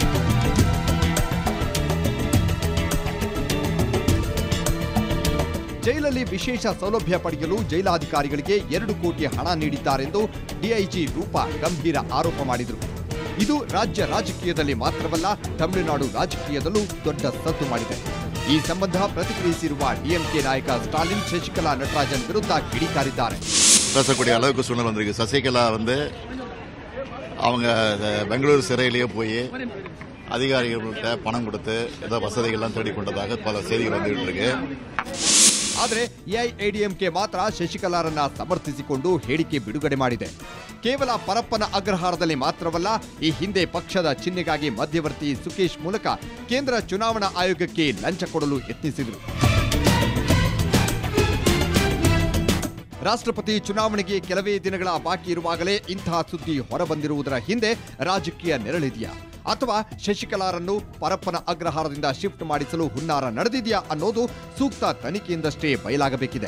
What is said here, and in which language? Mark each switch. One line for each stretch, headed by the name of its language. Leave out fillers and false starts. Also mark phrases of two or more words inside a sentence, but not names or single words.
Kannada: ಜೈಲಲ್ಲಿ ವಿಶೇಷ ಸೌಲಭ್ಯ ಪಡೆಯಲು ಜೈಲಾಧಿಕಾರಿಗಳಿಗೆ 2 ಕೋಟಿ ಹಣ ನೀಡಿದ್ದಾರೆಂದು ಡಿಐಜಿ ರೂಪಾ ಗಂಭೀರ ಆರೋಪ ಮಾಡಿದರು. ಇದು ರಾಜ್ಯ ರಾಜಕೀಯದಲ್ಲಿ ಮಾತ್ರವಲ್ಲ, ತಮಿಳುನಾಡು ರಾಜಕೀಯದಲ್ಲೂ ದೊಡ್ಡ ಸದ್ದು ಮಾಡಿದೆ. ಈ ಸಂಬಂಧ ಪ್ರತಿಕ್ರಿಯಿಸಿರುವ ಡಿಎಂಕೆ ನಾಯಕ ಸ್ಟಾಲಿನ್ ಶಶಿಕಲಾ ನಟರಾಜನ್ ವಿರುದ್ಧ ಕಿಡಿಕಾರಿದ್ದಾರೆ.
Tamil: பேசக்கூடிய அளவுக்கு சூழ்நிலை வந்திருக்கு. சசிகலா அவங்க பெங்களூரு சிறையிலேயே போய் அதிகாரிகள்கிட்ட பணம் கொடுத்து ஏதோ வசதிகள்லாம் தேடிக்கொண்டதாக பல செய்திகள் வந்துட்டு இருக்கு.
Kannada: ಆದರೆ ಎಐಎಡಿಎಂಕೆ ಮಾತ್ರ ಶಶಿಕಲಾರನ್ನ ಸಮರ್ಥಿಸಿಕೊಂಡು ಹೇಳಿಕೆ ಬಿಡುಗಡೆ ಮಾಡಿದೆ. ಕೇವಲ ಪರಪ್ಪನ ಅಗ್ರಹಾರದಲ್ಲಿ ಮಾತ್ರವಲ್ಲ, ಈ ಹಿಂದೆ ಪಕ್ಷದ ಚಿಹ್ನೆಗಾಗಿ ಮಧ್ಯವರ್ತಿ ಸುಕೇಶ್ ಮೂಲಕ ಕೇಂದ್ರ ಚುನಾವಣಾ ಆಯೋಗಕ್ಕೆ ಲಂಚ ಕೊಡಲು ಯತ್ನಿಸಿದರು. ರಾಷ್ಟ್ರಪತಿ ಚುನಾವಣೆಗೆ ಕೆಲವೇ ದಿನಗಳ ಬಾಕಿ ಇರುವಾಗಲೇ ಇಂತಹ ಸುದ್ದಿ ಹೊರಬಂದಿರುವುದರ ಹಿಂದೆ ರಾಜಕೀಯ ನೆರಳಿದೆಯಾ ಅಥವಾ ಶಶಿಕಲಾರನ್ನು ಪರಪ್ಪನ ಅಗ್ರಹಾರದಿಂದ ಶಿಫ್ಟ್ ಮಾಡಿಸಲು ಹುನ್ನಾರ ನಡೆದಿದೆಯಾ ಅನ್ನೋದು ಸೂಕ್ತ ತನಿಖೆಯಿಂದಷ್ಟೇ ಬಯಲಾಗಬೇಕಿದೆ.